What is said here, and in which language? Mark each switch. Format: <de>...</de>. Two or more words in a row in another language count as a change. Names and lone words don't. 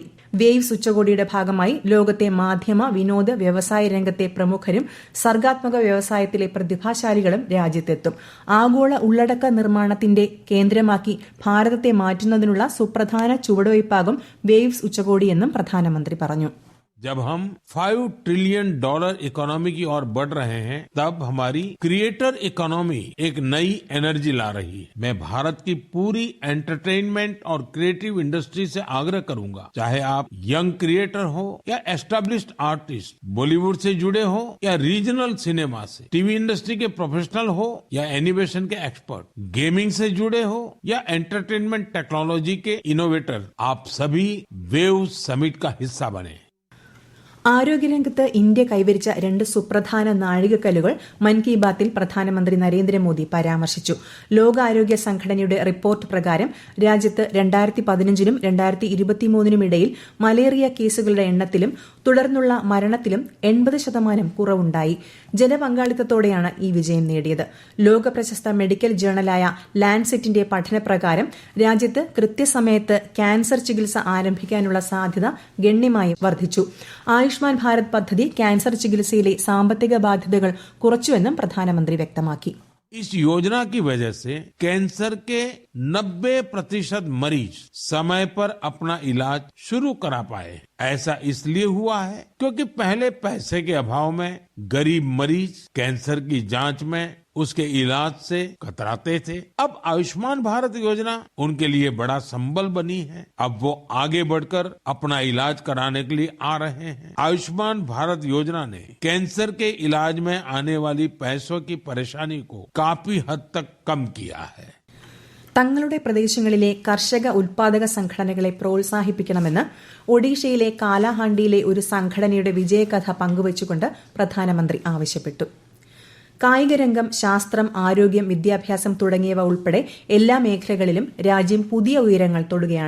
<ml>വേവ്സ് ഉച്ചകോടിയുടെ ഭാഗമായി ലോകത്തെ മാധ്യമ, വിനോദ, വ്യവസായ രംഗത്തെ പ്രമുഖരും സർഗാത്മക വ്യവസായത്തിലെ പ്രതിഭാശാലികളും രാജ്യത്തെത്തും. ആഗോള ഉള്ളടക്ക നിർമ്മാണത്തിന്റെ കേന്ദ്രമാക്കി ഭാരതത്തെ മാറ്റുന്നതിനുള്ള സുപ്രധാന ചുവടുവയ്പ്പാകും വേവ്സ് ഉച്ചകോടിയെന്നും പ്രധാനമന്ത്രി പറഞ്ഞു.</ml> <hi>जब हम $5</hi> <en>trillion economy</en> <hi>की ओर बढ़ रहे हैं, तब हमारी</hi> <en>creator economy</en> <hi>एक नई एनर्जी ला रही है. मैं भारत की पूरी एंटरटेनमेंट और</hi> <en>creative industry</en> <hi>से आग्रह करूंगा, चाहे आप</hi> <en>young creator</en> <hi>हो या</hi> <en>established artist,</en> <hi>बॉलीवुड से जुड़े हो या</hi> <en>regional cinema</en> <hi>से,</hi> <en>TV industry</en> <hi>के प्रोफेशनल हो या एनिमेशन के एक्सपर्ट, गेमिंग से जुड़े हो या</hi> <en>entertainment technology</en> <hi>के इनोवेटर, आप सभी वेव समिट का हिस्सा बने.</hi> <ml>ആരോഗ്യരംഗത്ത് ഇന്ത്യ കൈവരിച്ച 2 സുപ്രധാന നാഴികക്കല്ലുകൾ മൻ കി ബാത്തിൽ പ്രധാനമന്ത്രി നരേന്ദ്രമോദി പരാമർശിച്ചു. ലോകാരോഗ്യ സംഘടനയുടെ റിപ്പോർട്ട് പ്രകാരം രാജ്യത്ത് 2015-നും 2023-നും ഇടയിൽ മലേറിയ കേസുകളുടെ എണ്ണത്തിലും തുടർന്നുള്ള മരണത്തിലും 80% കുറവുണ്ടായി. ജനപങ്കാളിത്തത്തോടെയാണ് ഈ വിജയം നേടിയത്. ലോക പ്രശസ്ത</ml> <en>medical journal</en> <ml>ലാൻസെറ്റിന്റെ പഠനപ്രകാരം രാജ്യത്ത് കൃത്യസമയത്ത് ക്യാൻസർ ചികിത്സ ആരംഭിക്കാനുള്ള സാധ്യത ഗണ്യമായി വർദ്ധിച്ചു. ആയുഷ്മാൻ ഭാരത് പദ്ധതി ക്യാൻസർ ചികിത്സയിലെ സാമ്പത്തിക ബാധ്യതകൾ കുറച്ചുവെന്നും പ്രധാനമന്ത്രി വ്യക്തമാക്കി.</ml> <hi>इस योजना की वजह से कैंसर के 90% मरीज समय पर अपना इलाज शुरू करा पाए। ऐसा इसलिए हुआ है क्योंकि पहले पैसे के अभाव में गरीब मरीज कैंसर की जांच में उसके इलाज से कतराते थे। अब आयुष्मान भारत योजना उनके लिए बड़ा संबल बनी है। अब वो आगे बढ़कर अपना इलाज कराने के लिए आ रहे हैं। आयुष्मान भारत योजना ने कैंसर के इलाज में आने वाली पैसों की परेशानी को काफी हद तक कम किया है।</hi> <ml>തങ്ങളുടെ പ്രദേശങ്ങളിലെ കർഷക ഉൽപാദക സംഘടനകളെ പ്രോത്സാഹിപ്പിക്കണമെന്ന് ഒഡീഷയിലെ കാലാഹാണ്ടിയിലെ ഒരു സംഘടനയുടെ വിജയകഥ പങ്കുവച്ചുകൊണ്ട് പ്രധാനമന്ത്രി ആവശ്യപ്പെട്ടു. കായികരംഗം, ശാസ്ത്രം, ആരോഗ്യം, വിദ്യാഭ്യാസം തുടങ്ങിയവ ഉൾപ്പെടെ എല്ലാ മേഖലകളിലും രാജ്യം പുതിയ ഉയരങ്ങൾ തൊടുകയാണ്.</ml>